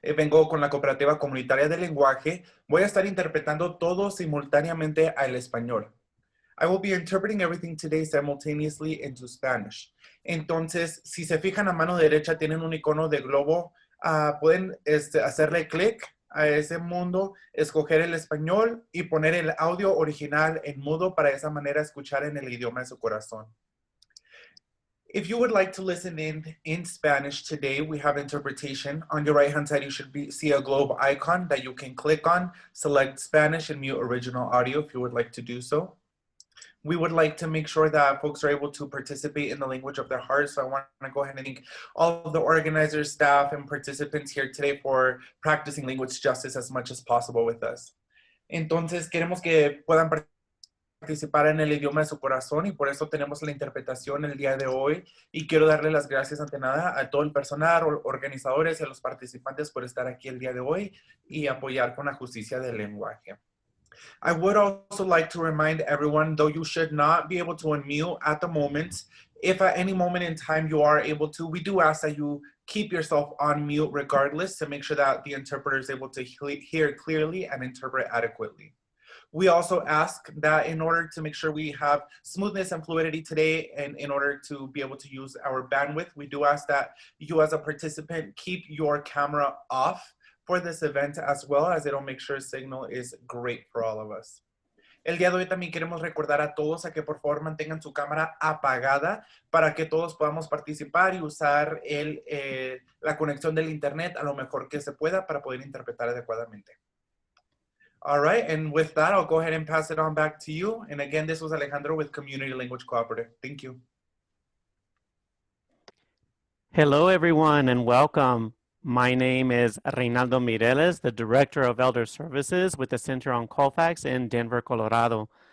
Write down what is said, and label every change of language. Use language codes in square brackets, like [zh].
[es] Vengo con la Cooperativa Comunitaria de Lenguaje. Voy a estar interpretando todo simultáneamente al español. [en] I will be interpreting everything today simultaneously into Spanish. [es] Entonces, si se fijan a mano derecha, tienen un icono de globo. Pueden hacerle clic a ese mundo, escoger el español y poner el audio original en mudo para de esa manera escuchar en el idioma de su corazón. [en] If you would like to listen in Spanish today, we have interpretation. On your right-hand side, you should see a globe icon that you can click on, select Spanish and mute original audio if you would like to do so. We would like to make sure that folks are able to participate in the language of their heart. So I want to go ahead and thank all of the organizers, staff, and participants here today for practicing language justice as much as possible with us. [es] Entonces, queremos que puedan participar en el idioma de su corazón y por eso tenemos la interpretación el día de hoy. Y quiero darle las gracias ante nada a todo el personal, organizadores y a los participantes por estar aquí el día de hoy y apoyar con la justicia del lenguaje. [en] I would also like to remind everyone, though you should not be able to unmute at the moment, if at any moment in time you are able to, we do ask that you keep yourself on mute regardless to make sure that the interpreter is able to hear clearly and interpret adequately. We also ask that in order to make sure we have smoothness and fluidity today, and in order to be able to use our bandwidth, we do ask that you as a participant keep your camera off for this event as well, as it'll make sure signal is great for all of us. [es] El día de hoy también queremos recordar a todos a que por favor mantengan su cámara apagada para que todos podamos participar y usar la conexión del internet a lo mejor que se pueda para poder interpretar adecuadamente. [en] All right, and with that, I'll go ahead and pass it on back to you. And again, this was Alejandro with Community Language Cooperative. Thank you. Hello, everyone, and welcome. My name is Reynaldo Mireles, the Director of Elder Services with the Center on Colfax in Denver, Colorado.